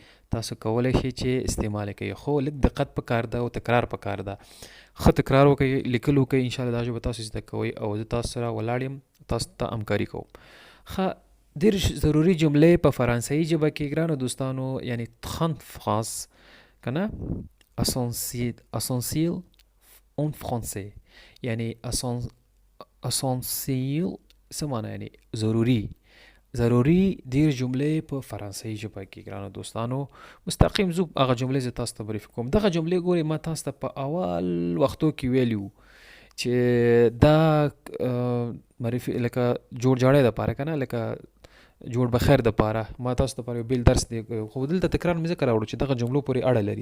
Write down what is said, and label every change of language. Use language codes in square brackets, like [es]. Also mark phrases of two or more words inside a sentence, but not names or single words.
[ps] تاسو کولی شئ چې استعمال کوئ، خو لږ دقت پکار ده او تکرار پکار ده. ښه تکرار وکړئ، لیکل وکړئ، انشاءالله دا ژبه تاسو زده کوئ او زه تاسو سره ولاړ یم، تاسو ته همکاري کوم. ښه، 10 ضروري جملې په فرانسوي ژبه کې. ګرانو دوستانو، یعنی 30 phrases که نه [fr] essentiel en français، [ps] یعنی essentiel څه معنی؟ یعنی ضروري 10 جملې په فرانسوي ژبه کې. ګرانو دوستانو، مستقیم ځو هغه جملې زه تاسو ته معرفي کوم. دغه جملې ګورئ، ما تاسو ته په اول وختو کې ویلي وو چې دا معرفي لکه جوړ جاړی دپاره که نه، لکه جوړ بخیر دپاره ما تاسو ته یو بیل درس دی، خو دلته تکرار مې ځکه راوړو چې دغه جملو پورې اړه لري.